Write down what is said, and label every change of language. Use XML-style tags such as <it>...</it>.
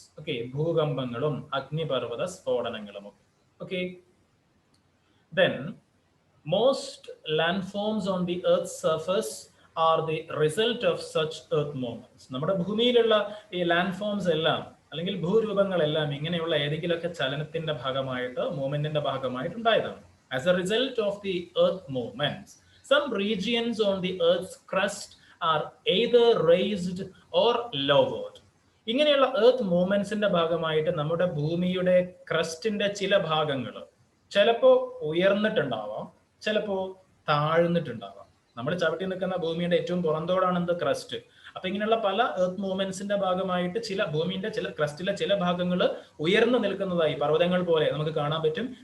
<en>okay,</en> <ml>ഭൂകമ്പങ്ങളും അഗ്നിപർവ്വത സ്ഫോടനങ്ങളും.</ml> <en>Okay, then most landforms on the earth surface are the result of such earth movements.</en> <ml>നമ്മുടെ ഭൂമിയിലുള്ള ഈ land forms എല്ലാം അല്ലെങ്കിൽ ഭൂരൂപങ്ങളെല്ലാം ഇങ്ങനെയുള്ള ഏതെങ്കിലുമൊക്കെ ചലനത്തിന്റെ ഭാഗമായിട്ട്, മൂവ്മെന്റിന്റെ ഭാഗമായിട്ട് ഉണ്ടായതാണ്.</ml> <en>As a result of the earth movements, some regions on the earth's crust are either raised or lowered.</en> <ml>ഇങ്ങനെയുള്ള എർത്ത് മൂവ്മെന്റ്സിന്റെ ഭാഗമായിട്ട് നമ്മുടെ ഭൂമിയുടെ ക്രസ്റ്റിന്റെ ചില ഭാഗങ്ങൾ ചിലപ്പോ ഉയർന്നിട്ടുണ്ടാവാം, ചിലപ്പോ താഴ്ന്നിട്ടുണ്ടാവാം. നമ്മൾ ചവിട്ടി നിൽക്കുന്ന ഭൂമിയുടെ ഏറ്റവും പുറന്തോടാണ് എന്ത്? ക്രസ്റ്റ്. അപ്പൊ ഇങ്ങനെയുള്ള പല എർത്ത് മൂവ്മെന്റ്സിന്റെ ഭാഗമായിട്ട് ഭൂമിന്റെ ചില ക്രസ്റ്റിലെ ചില ഭാഗങ്ങൾ ഉയർന്നു നിൽക്കുന്നതായി പർവ്വതങ്ങൾ പോലെ നമുക്ക് കാണാൻ പറ്റും.</ml>